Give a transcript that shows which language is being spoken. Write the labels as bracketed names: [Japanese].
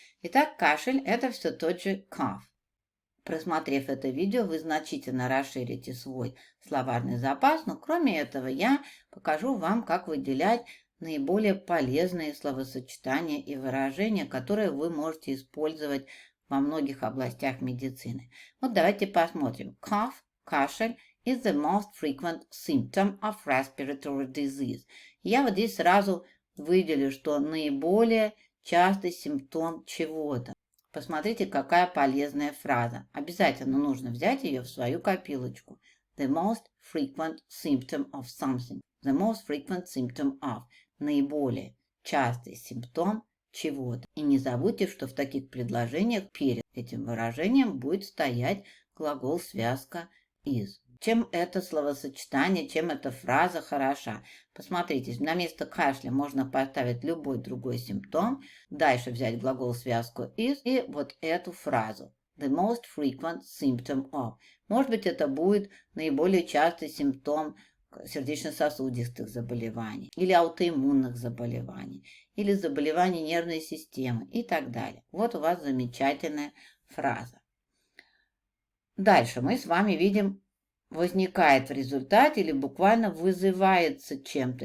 [Russian] Итак, кашель– это все тот же cough. Просмотрев это видео, вы значительно расширите свой словарный запас, но кроме этого я покажу вам, как выделять наиболее полезные словосочетания и выражения, которые вы можете использовать во многих областях медицины. Вот давайте посмотрим. [English] Cough, кашель, is the most frequent symptom of respiratory disease. [Russian] Я вот здесь сразу выделю, что наиболее частый симптом чего-то. Посмотрите, какая полезная фраза. Обязательно нужно взять ее в свою копилочку. [English] The most frequent symptom of something. The most frequent symptom of. [Russian] Наиболее частый симптом чего-то. И не забудьте, что в таких предложениях перед этим выражением будет стоять глагол-связка is. Чем это словосочетание, чем эта фраза хороша? Посмотрите, на место кашля можно поставить любой другой симптом, дальше взять глагол-связку is и вот эту фразу. [English] The most frequent symptom of. [Russian] Может быть, это будет наиболее частый симптом сердечно-сосудистых заболеваний, или аутоиммунных заболеваний, или заболеваний нервной системы и так далее. Вот у вас замечательная фраза. Дальше мы с вами видим, возникает в результате или буквально вызывается чем-то.